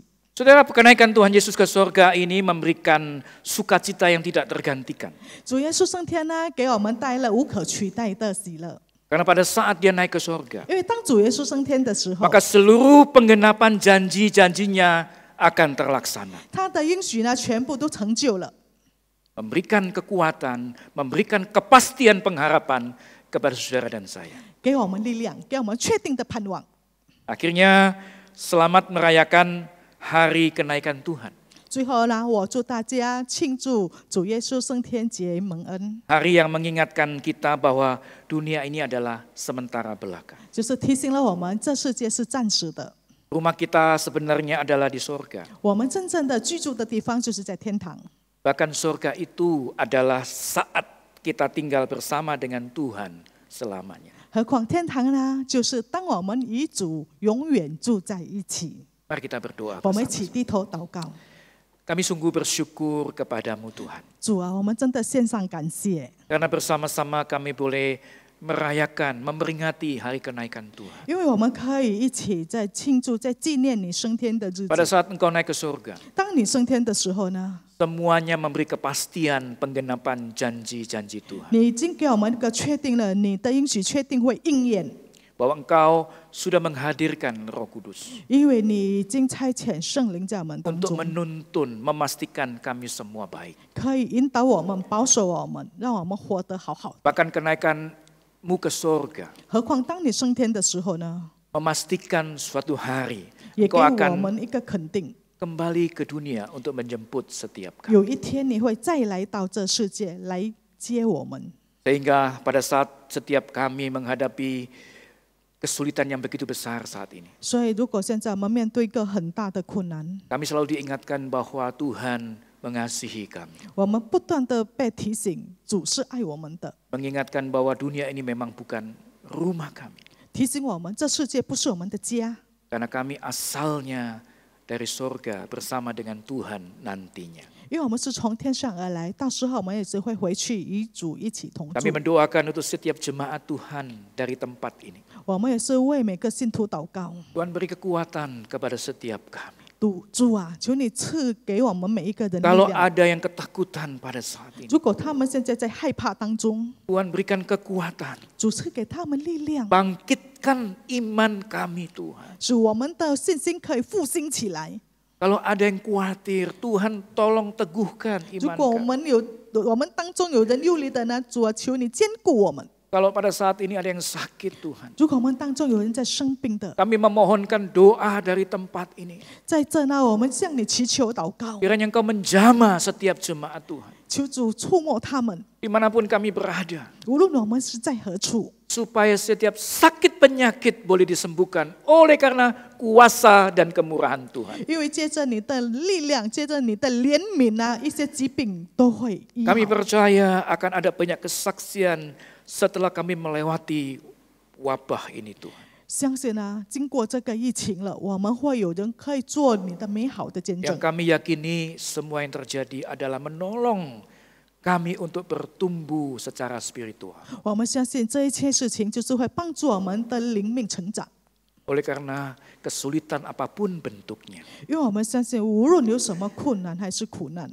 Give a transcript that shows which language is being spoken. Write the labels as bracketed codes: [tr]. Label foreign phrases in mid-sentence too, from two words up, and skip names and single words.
[id] Saudara, kenaikan Tuhan Yesus ke surga ini memberikan sukacita yang tidak tergantikan. [zh] 主耶稣升天呢，给我们带了无可取代的喜乐。 [id] Karena pada saat dia naik ke surga, [zh] 因为当主耶稣升天的时候， [id] maka seluruh penggenapan janji-janjinya akan terlaksana. [zh] 他的应许呢，全部都成就了， [id] Memberikan kekuatan, memberikan kepastian pengharapan kepada saudara dan saya. [zh] 给我们力量，给我们确定的盼望。 [id] Akhirnya selamat merayakan hari kenaikan Tuhan. [zh] 最后呢，我祝大家庆祝主耶稣升天节蒙恩， [id] Hari yang mengingatkan kita bahwa dunia ini adalah sementara belaka. [zh] 就是提醒了我们，这世界是暂时的， [id] Rumah kita sebenarnya adalah di surga. [zh] 我们真正的居住的地方就是在天堂。 [id] Bahkan surga itu adalah saat kita tinggal bersama dengan Tuhan selamanya. [zh] 何况天堂呢？就是当我们与主永远住在一起。 [id] Mari kita berdoa [zh] 我们一 [id] bersama. [zh] 起低头祷告。 [id] Kami sungguh bersyukur kepadamu Tuhan. [zh] 主啊，我们真的献上感谢， [id] Karena bersama-sama kami boleh merayakan, memperingati hari kenaikan Tuhan. [zh] 因为我们可以一起在庆祝、在纪念你升天的日 [id] Pada [zh] 子。 [id] saat engkau naik ke surga, [zh] 当你升天的时候呢， [id] semuanya memberi kepastian penggenapan janji-janji Tuhan. [zh] 你已经给我们一个确定了，你的应许确定会应验， [id] Bahwa engkau sudah menghadirkan Roh Kudus [zh] 因为你已经差遣圣灵在我们当 [id] untuk [zh] 中， [id] menuntun, memastikan kami semua baik. [zh] 可以引导我们、保守我们，让我们活得好好。 [id] Bahkan kenaikanmu ke surga [zh] 何况当你升天的时候呢， [id] memastikan suatu hari [zh] 也给 [id] engkau [zh] 我 [id] akan [zh] 们一个肯定， [id] kembali ke dunia untuk menjemput setiap kami. [zh] 有一天你会再来到这世界来接我们。 [id] Sehingga pada saat setiap kami menghadapi kesulitan yang begitu besar saat ini, [zh] 所以，如果现在我们面对一个很大的困难， [id] kami selalu diingatkan bahwa Tuhan mengasihi kami. [zh] 我们不断的被提醒，主是爱我们的， [id] Mengingatkan bahwa dunia ini memang bukan rumah kami. [zh] 提醒我们这世界不是我们的家， [id] Karena kami asalnya dari surga bersama dengan Tuhan nantinya. [zh] 因为我们是从天上而来，到时候我们也是会回去与主一起同 [id] Kami [zh] 住。 [id] mendoakan untuk setiap jemaat Tuhan dari tempat ini. [zh] 我们也是为每个信徒祷告， [id] Tuhan beri kekuatan kepada setiap kami. [zh] 主啊，求你赐给我们每一个人力 [id] Kalau [zh] 量。 [id] ada yang ketakutan pada saat ini, [zh] 如果他们现在在害怕当中， [id] Tuhan berikan kekuatan. [zh] 主赐给他们力量， [id] Bangkitkan iman kami Tuhan. [zh] 使我们的信心可以复兴起来。 [id] Kalau ada yang khawatir, Tuhan tolong teguhkan [zh] 如 [id] iman [zh] 果我 [id] kami. [zh] 们我们当中有人忧虑的呢，主啊，求你坚固我们。 [id] Kalau pada saat ini ada yang sakit Tuhan, [zh] 如果我们当中有人在生病的， [id] kami memohonkan doa dari tempat ini. [zh] 在这呢，我们向你祈求祷告， [id] Kiranya Engkau menjamah setiap jemaat Tuhan. [zh] 求主触摸他们， [id] Dimanapun kami berada, [zh] 无论我们是在何处， [id] supaya setiap sakit penyakit boleh disembuhkan oleh karena kuasa dan kemurahan Tuhan. [zh] 因为借着你的力量，借着你的怜悯啊，一些疾病都会医 [id] Kami [zh] 好。 [id] percaya akan ada banyak kesaksian setelah kami melewati wabah ini Tuhan. [zh] 相信啊，经过这个疫情了，我们会有人可以做你的美好的见 [id] Yang [zh] 证。 [id] kami yakini semua yang terjadi adalah menolong kami untuk bertumbuh secara spiritual. [zh] 我们相信这一切事情就是会帮助我们的灵命成长， [id] Oleh karena kesulitan apapun bentuknya [zh] 因为我们相信，无论有什么困难还是苦难，